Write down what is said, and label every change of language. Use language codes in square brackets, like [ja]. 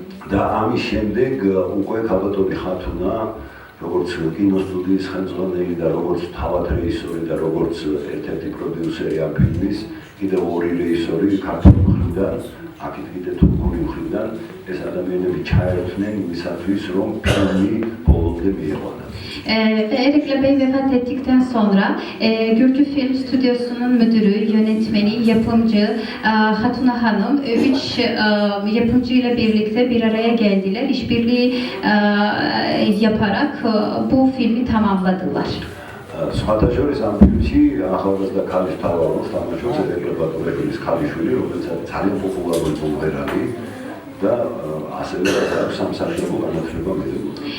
[ka] და ამის შემდეგ უკვე ქალბატონი ხათუნა, როგორც კინოსტუდიის ხელმძღვანელი და როგორც თავად რეჟისორი და როგორც ერთ-ერთი პროდიუსერი ამ ფილმის, კიდევ ორი რეჟისორი ქართული მხრიდან, აქეთ კიდე თურქული მხრიდან ეს ადამიანები ჩაერთნენ იმისათვის, რომ ფილმი ბოლომდე მიეყვანა. [tr] Ve Erekli Bey vefat ettikten sonra Gürcü Film Stüdyosu'nun müdürü, yönetmeni, yapımcı Hatuna Hanım 3 yapımcıyla birlikte bir araya geldiler. İşbirliği yaparak bu filmi tamamladılar. [ka] სხვათა შორის ამ ფილმში ახალგაზრდა ქალის თავაროს თამაშობს ერეკლე ბატურაშვილის ქალიშვილი, რომელიც ძალიან პოპულარული მომღერალი და ასევე სამსახიობო განათლება მიიღო.